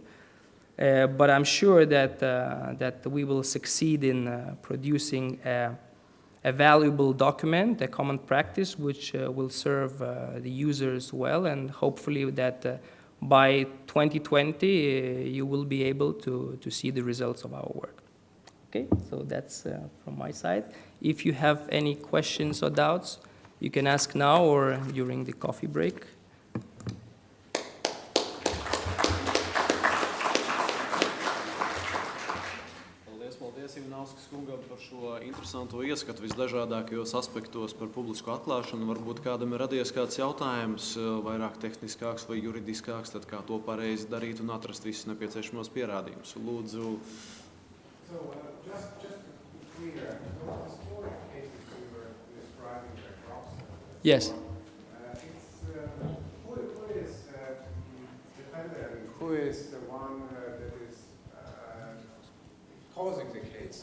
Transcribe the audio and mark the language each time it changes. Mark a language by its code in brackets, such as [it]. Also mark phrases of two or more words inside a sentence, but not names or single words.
[en] But I'm sure that we will succeed in producing a valuable document, a common practice, which will serve the users well, and hopefully that by 2020 you will be able to see the results of our work. Okay, so that's from my side. If you have any questions or doubts, you can ask now or during the coffee break. [lv] Paldies Ivanauskas kungam par šo interesanto ieskatu visdažādākajos aspektos par publisku atklāšanu. Varbūt kādam ir radies kāds jautājums, vairāk tehniskāks vai juridiskāks, tad kā to pareizi darīt un atrast visus nepieciešamos pierādījumus. Lūdzu. [en] So, just to be clear, those historic cases you were describing, the crops. Yes. Who is the defendant? Who is the one that is causing the case?